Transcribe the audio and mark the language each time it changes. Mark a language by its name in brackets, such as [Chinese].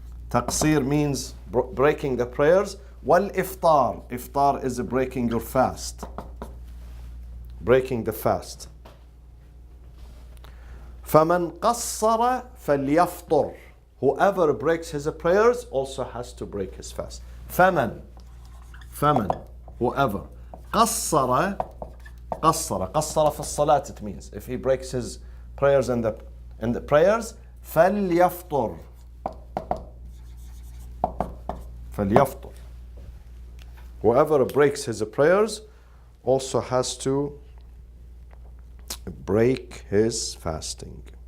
[English] Taqsir means breaking the prayers. Wal iftar. Iftar is breaking your fast. Breaking the fast. [Arabic] فَمَنْ قَصَّرَ فَلْيَفْطُرْ. [English] Whoever breaks his prayers also has to break his fast. [Arabic] فَمَنْ. [English] Whoever. [Arabic] قَصَّرَ في الصلاة, [English] it means. If he breaks his prayers in the prayers, فَلْيَفْطُرْ. [Arabic] فليفطر. [English] Whoever breaks his prayers also has to break his fasting.